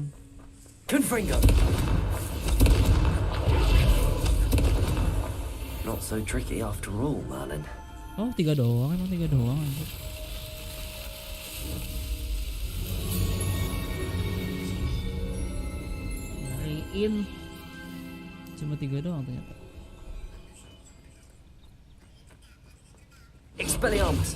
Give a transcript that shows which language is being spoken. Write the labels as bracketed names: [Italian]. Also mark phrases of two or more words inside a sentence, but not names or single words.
[English] Confringo. Not so tricky after all, Merlin. [Indonesian] Oh, 3 doang, emang 3 doang anjir. Nyariin. Cuma 3 doang ternyata. Expelliarmus.